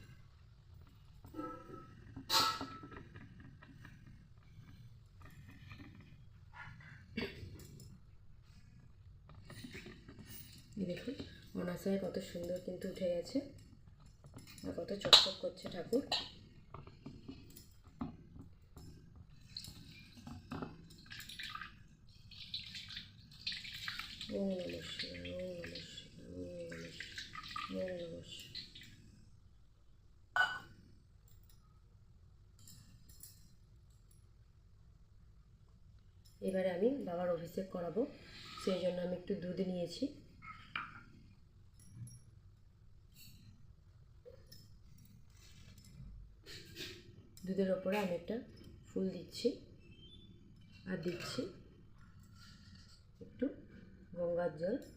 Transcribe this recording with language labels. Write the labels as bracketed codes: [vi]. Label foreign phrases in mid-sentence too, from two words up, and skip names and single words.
[bn] দেখুন অনাসায় কত সুন্দর কিন্তু উঠে গেছে আর কত চকচক করছে ঠাকুর। [sa] ওম নমঃ শিবায়, ওম নমঃ শিবায়, ওম নমঃ শিবায়, ওম নমঃ শিবায়। [bn] এবারে আমি বাবার অভিষেক করাবো, সেই জন্য আমি একটু দুধ নিয়েছি। দুধের ওপরে আমি একটা ফুল দিচ্ছি আর দিচ্ছি একটু গঙ্গার জল।